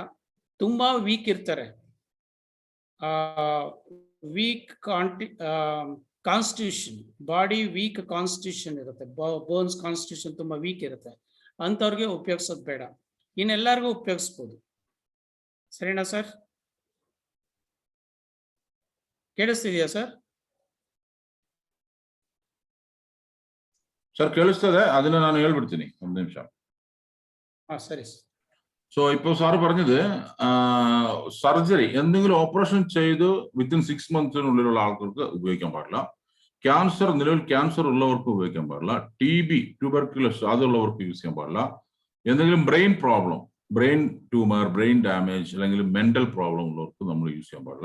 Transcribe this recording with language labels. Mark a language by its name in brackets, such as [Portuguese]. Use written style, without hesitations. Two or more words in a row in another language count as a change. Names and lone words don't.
[Kannada] ತುಂಬಾ ವೀಕ್ ಇರ್ತಾರೆ, [English] weak constitution, body weak constitution [Kannada] ಇರುತ್ತೆ, [English] bones constitution [Kannada] ತುಂಬಾ ವೀಕ್ ಇರುತ್ತೆ, ಅಂಥವ್ರಿಗೆ ಉಪಯೋಗಿಸೋದು ಬೇಡ. ಇನ್ನೆಲ್ಲರಿಗೂ ಉಪಯೋಗಿಸ್ಬೋದು. ಸರಿನಾ ಸರ್? ಕೇಳಿಸ್ತಿದೆಯಾ ಸರ್? [Malayalam] സർ കേളിച്ചത് അതിന് ഞാൻ [Kannada] ಹೇಳ್ಬಿಡ್ತೀನಿ ಒಂದು ನಿಮಿಷ. ಸರಿ ಸರ್. [Malayalam] സോ ഇപ്പോൾ സാറ് പറഞ്ഞത് സർജറി എന്തെങ്കിലും ഓപ്പറേഷൻ ചെയ്ത് [English] within 6 months [Malayalam] നുള്ളിലുള്ള ആൾക്കാർക്ക് ഉപയോഗിക്കാൻ പാടില്ല. ക്യാൻസർ, നിലവിൽ ക്യാൻസർ ഉള്ളവർക്ക് ഉപയോഗിക്കാൻ പാടില്ല. TB, ട്യൂബർക്കുലോസിസ് അതുള്ളവർക്ക് യൂസ് ചെയ്യാൻ പാടില്ല. എന്തെങ്കിലും [English] brain problem, brain tumour, brain damage [Malayalam] അല്ലെങ്കിൽ [English] mental problem [Malayalam] ഉള്ളവർക്ക് നമ്മൾ യൂസ് ചെയ്യാൻ പാടില്ല.